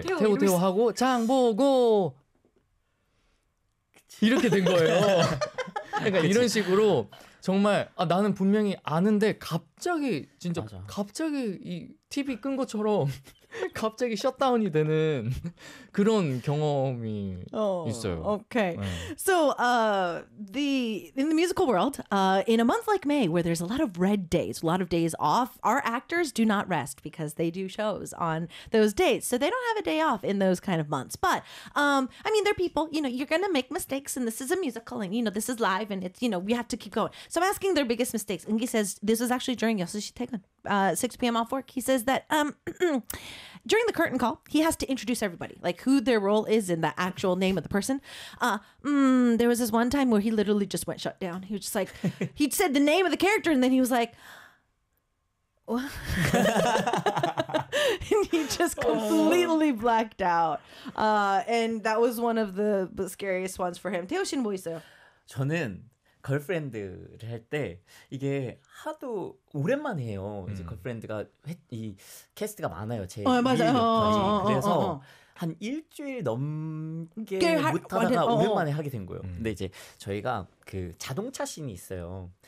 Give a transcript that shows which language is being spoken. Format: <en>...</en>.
<ko>태호 하고 장보고 이렇게 된 거예요. 그러니까 그치. 이런 식으로 정말 나는 분명히 아는데 갑자기 진짜 맞아. 갑자기 이 TV 끈 것처럼 갑자기 셧다운이 되는 그런 경험이 있어요. Okay. 네.</ko> <en>So, in the musical world, in a month like May where there's a lot of red days, a lot of days off, our actors do not rest because they do shows on those days. So they don't have a day off in those kind of months. But I mean, they're people, you know, you're going to make mistakes and this is a musical and you know, this is live and it's, you know, we have to keep going. So I'm asking their biggest mistakes. Eunki says this is actually during 6시 퇴근, 6 p.m. off work. He says that during the curtain call, he has to introduce everybody, like who their role is in the actual name of the person. There was this one time where he literally just went shut down. He was just like, he said the name of the character and then he was like, what? And he just completely blacked out. And that was one of the scariest ones for him.</en> <ko>태호 씨는 뭐 있어요? 저는 걸프렌드를 할 때 이게 하도 오랜만에 해요. 이제 걸프렌드가 이 캐스트가 많아요. 제 맞아요. 역할이. 그래서 한 일주일 넘게 못하다가 오랜만에 하게 된 거예요. 근데 이제 저희가 그 자동차 씬이 있어요.</ko>